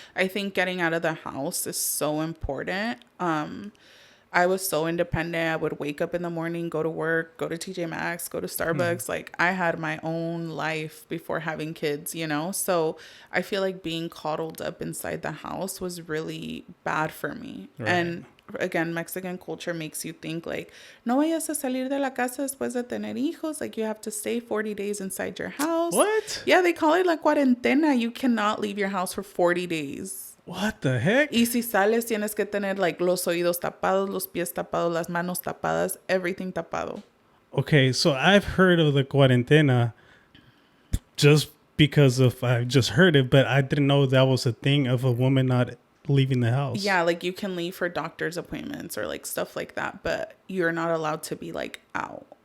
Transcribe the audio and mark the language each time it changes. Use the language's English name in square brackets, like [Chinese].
[English] I think getting out of the house is so important. I was so independent. I would wake up in the morning, go to work, go to TJ Maxx, go to Starbucks. Like I had my own life before having kids, you know? So I feel like being coddled up inside the house was really bad for me. Right. And again, Mexican culture makes you think like, [Spanish] no vayas a salir de la casa después de tener hijos. [English] Like you have to stay 40 days inside your house. What? Yeah, they call it [Spanish] la cuarentena. [English] You cannot leave your house for 40 days. What the heck? [Spanish] Y si sales, tienes que tener [English] like [Spanish] los oídos tapados, los pies tapados, las manos tapadas, [English] everything [Spanish] tapado. [English] Okay, so I've heard of the cuarentena just because I've just heard it, but I didn't know that was a thing of a woman not leaving the house. Yeah, like you can leave for doctor's appointments or like stuff like that, but you're not allowed to be like out.